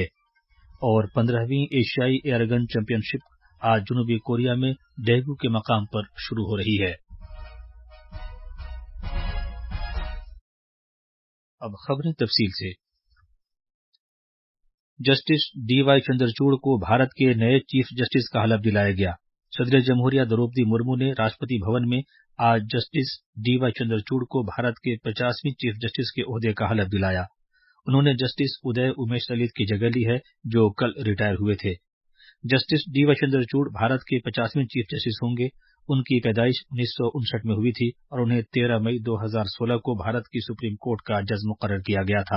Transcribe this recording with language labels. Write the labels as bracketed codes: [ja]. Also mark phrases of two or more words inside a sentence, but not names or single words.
[ur] اور 15ویں ایشیائی ایئرگن چیمپئن شپ آج جنوبی کوریا میں ڈیگو کے مقام پر شروع ہو رہی ہے۔ اب خبریں تفصیل سے۔ جسٹس ڈی وائی چندرچوڑ کو بھارت کے نئے چیف جسٹس کا حلف دلایا گیا۔ صدر جمہوریہ دروپدی مرمو نے راشٹرپتی بھون میں آج جسٹس ڈی وائی چندرچوڑ کو بھارت کے 50ویں چیف جسٹس کے عہدے کا حلف دلایا۔ انہوں نے جسٹس ادے امیش للت کی جگہ لی ہے جو کل ریٹائر ہوئے تھے۔ جسٹس ڈی وائی چندرچوڑ بھارت کے 50ویں چیف جسٹس ہوں گے۔ ان کی پیدائش 1959 میں ہوئی تھی اور انہیں 13 مئی 2016 کو بھارت کی سپریم کورٹ کا جج مقرر کیا گیا تھا۔